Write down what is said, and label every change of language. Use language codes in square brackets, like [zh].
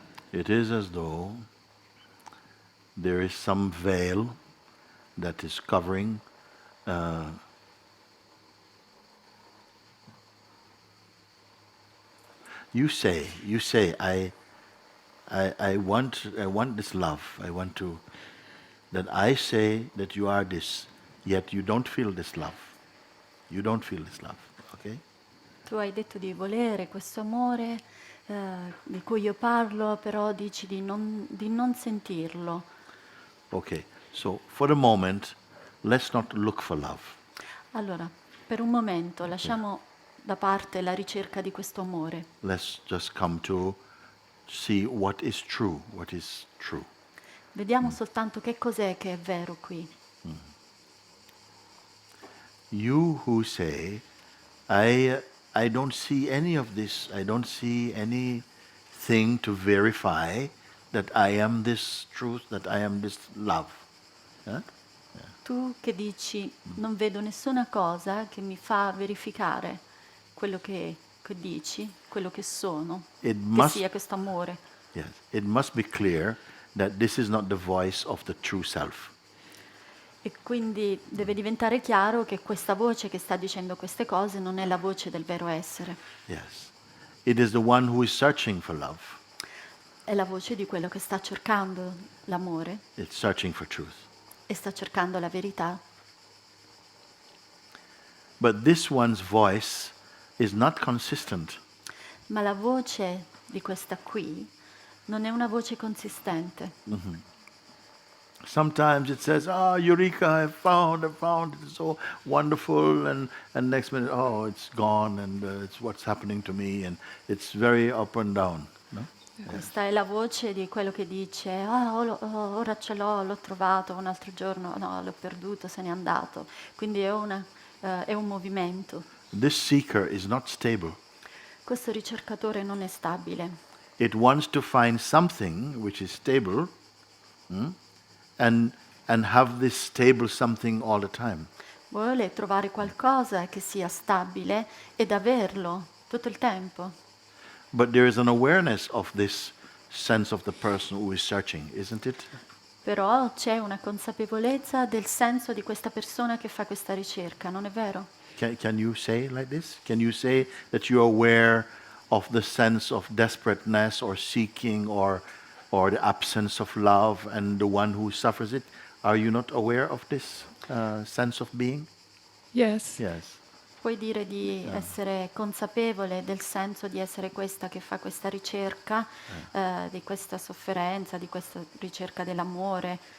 [en] It is as though there is some veil that is covering you say, I want this love. I want to, that I say that you are this, yet you don't feel this love. You don't feel this love, okay? [it] Tu hai detto di volere questo amore di cui io parlo, però dici di non sentirlo. [en] Okay, so for the moment, let's not look for love. [it] Allora, per un momento lasciamo da parte la ricerca di questo amore. [en] Let's just come to see what is true, what is true. [it] Vediamo soltanto che cos'è che è vero qui. [en] You who say, I don't see any of this, I don't see anything to verify that I am this truth, that I am this love. Huh? [it] Tu che dici non vedo nessuna cosa che mi fa verificare quello che dici, quello che sono, [en] It must, [it] sia questo amore. [en] yes, it must be clear that this is not the voice of the true self. [it] E quindi deve diventare chiaro che questa voce che sta dicendo queste cose non è la voce del vero essere, [en] Yes. It is the one who is searching for love. [it] è la voce di quello che sta cercando l'amore [en] It's searching for truth. [it] e sta cercando la verità. [en] But this one's voice is not consistent. [it] Ma la voce di questa qui non è una voce consistente. [en] Sometimes it says, Eureka, I found, it's so wonderful, and next minute, oh, it's gone, and it's what's happening to me, and it's very up and down. [it] No? Questa è la voce di quello che dice, ora ce l'ho trovato, un altro giorno, no, l'ho perduto, se n'è andato. Quindi è un movimento. [en] this seeker is not stable. [it] Questo ricercatore non è stabile. [en] It wants to find something which is stable, mm, and have this stable something all the time. [it] Vuole trovare qualcosa che sia stabile ed averlo tutto il tempo. [en] But there is an awareness of this sense of the person who is searching, isn't it? [it] Però c'è una consapevolezza del senso di questa persona che fa questa ricerca, non è vero? [en] Can you say like this? Can you say that you're aware of the sense of desperateness or seeking or the absence of love and the one who suffers it? Are you not aware of this sense of being? Yes. Yes. [it] Puoi dire di essere consapevole del senso di essere questa che fa questa ricerca, di questa sofferenza, di questa ricerca dell'amore.